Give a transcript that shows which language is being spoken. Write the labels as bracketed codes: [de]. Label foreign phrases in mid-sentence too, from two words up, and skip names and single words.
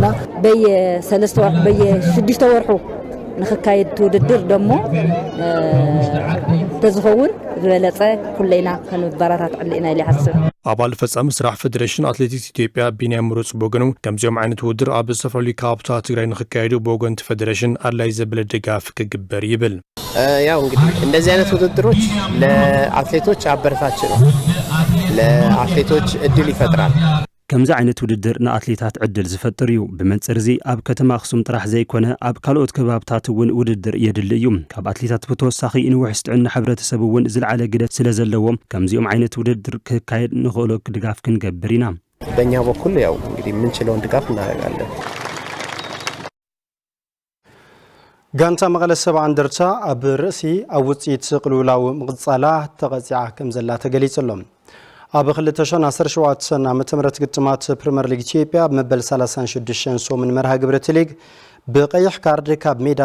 [ti] በየ3 ወርሑ በየ6 ወርሑ ንኽካየድ ውድድር ደሞ ተዝኸውን ዝበለጸ ኩለይና ክንበራታት ዕሊና ኢለ ይሓስብ ኣባል ፈጻሚ ስራሕ ፌደሬሽን አትሌቲክስ ኢትዮጵያ ቢንያም ምሩጽ ቦገኑ ከምዚኦም ዓይነት ውድድር ኣብ ዝተፈላለዩ ከባብታት ትግራይ ንኽካየዱ በወገንቲ ፌደሬሽን አድላይ ዘበለ ድጋፍ ክግበር ይብል [am] ያው እንግዲህ እንደዚህ አይነት ውድድሮች ለአትሌቶች አበረታች ነው ለአትሌቶች እድል ይፈጥራል [ti] ከምዚ ዓይነት ውድድር ንኣትሌታት ዕድል ዝፈጥር እዩ ብመንጽር እዚ ኣብ ከተማ ኣኽሱም ጥራሕ ዘይኮነ ኣብ ካልኦት ከባብታት እውን ውድድር የድሊ እዩ ካብ ኣትሌታት ብተወሳኺ ንውሕስ ጥዕና ሕብረተሰብ እውን ዝለዓለ ግደ ስለ ዘለዎም ከምዚኦም ዓይነት ውድድር ክካየድ ንኽእሎ ድጋፍ ክንገብር ኢና [am] በእኛ በኩል ያው እንግዲህ የምንችለውን ድጋፍ እናደርጋለን [ti] ጋንታ መቐለ ሰብዓ እንደርታ ኣብ ርእሲ ኣብ ውጽኢት ቅልውላው ምቕጻላ ተቐጺዓ ከም ዘላ ተገሊጹሎም ኣብ 2017 ዓመተ ምህረት ግጥማት ፕሪምየር ሊግ ኢትዮጵያ መበል 36 ሶምን መርሃ ግብረ ሊግ ብቀይሕ ካርድ ካብ ሜዳ